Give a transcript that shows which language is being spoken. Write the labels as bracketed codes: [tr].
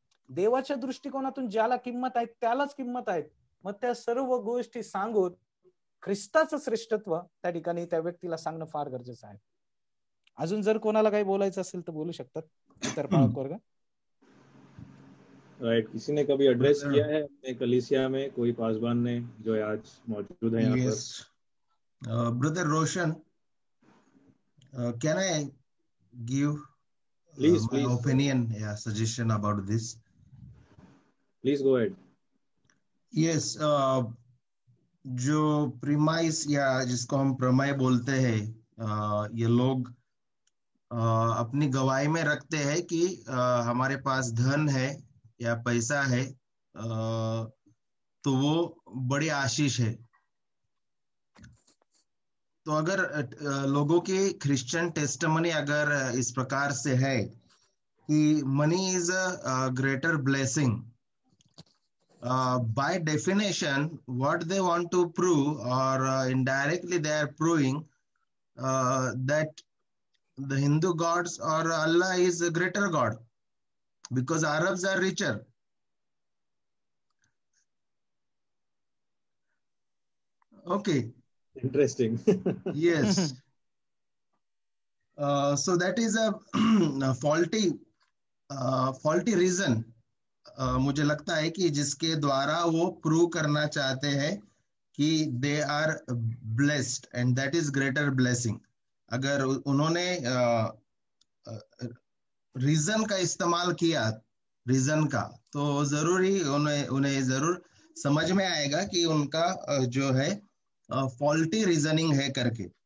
[mr] देवाच्या दृष्टिकोनातून ज्याला किंमत आहे त्यालाच किंमत आहे. मग त्या सर्व गोष्टी सांगून ख्रिस्ताचं श्रेष्ठत्व त्या ठिकाणी त्या व्यक्तीला सांगणं फार गरजेचं आहे. अजून जर कोणाला काही बोलायचं असेल तर बोलू शकतात इतर पालक वर्ग. [hi] राइट, किसी ने कभी एड्रेस किया है अपने कलीसिया में, कोई पासवान ने जो आज मौजूद है यहाँ पर? [en] Brother Roshan, can I give Please, my please. opinion, suggestion about this? Please go ahead. [hi] Yes, जो प्रीमाइस या जिसको हम प्रमेय बोलते हैं, ये लोग अपनी गवाही में रखते हैं कि हमारे पास धन है या पैसा है, तो वो बड़ी आशीष है. तो अगर लोगों की क्रिश्चियन टेस्टिमनी अगर इस प्रकार से है कि [en] Money is a greater blessing, by definition what they want to prove, or indirectly they are proving that the Hindu gods or Allah is a greater god because Arabs are richer. Okay, interesting. Yes. So that is a faulty reason. [hi] मुझे लगता है कि जिसके द्वारा वो prove करना चाहते हैं कि [en] They are blessed and that is greater blessing. [hi] अगर उन्होंने रीजन का इस्तेमाल किया, रीजन का, तो जरूरी उन्हें जरूर समझ में आएगा कि उनका जो है फॉल्टी रीजनिंग है करके.